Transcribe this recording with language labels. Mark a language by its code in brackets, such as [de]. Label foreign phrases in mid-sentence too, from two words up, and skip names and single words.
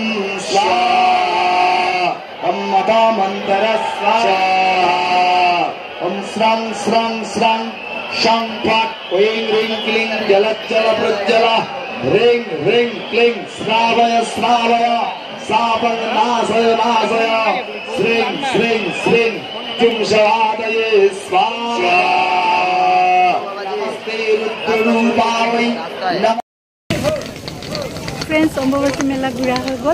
[sa] स्वाहा अम्मत मन्तर स्वाहा ॐ श्रां श्रां श्रां शं फट् ऐं ह्रीं क्लीं ज्वलज्ज्वल प्रज्वल ह्रीं ह्रीं क्लीं स्रावय स्रावय शापं नाशय नाशय श्रीं श्रीं श्रीं जुं शवादये स्वाहा [as] ফ্ৰেণ্ডছ, অম্বুবাচী মেলা ঘূৰা হৈ গ'ল।